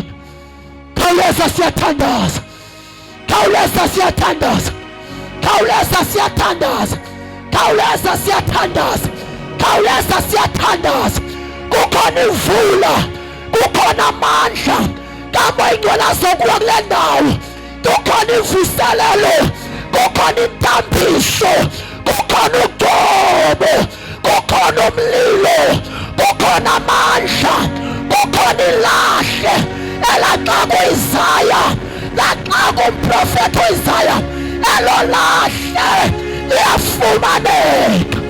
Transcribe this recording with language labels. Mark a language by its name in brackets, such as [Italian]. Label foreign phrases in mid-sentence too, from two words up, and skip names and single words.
[Xhosa] Khawuleza siyathandaza. Khawuleza siyathandaza. Khawuleza siyathandaza. Khawuleza siyathandaza. Khawuleza siyathandaza. kukhona ivula, kukhona amandla kambe ingcwalazo kuwa kule ndawo, kukhona ivuselelo, kukhona intambiso, kukhona udumo, kukhona umlilo, kukhona amandla, kukhona ilahle elaxa kuIsaya, laxa kumprofethi uIsaya, elo lahle liyafumaneka.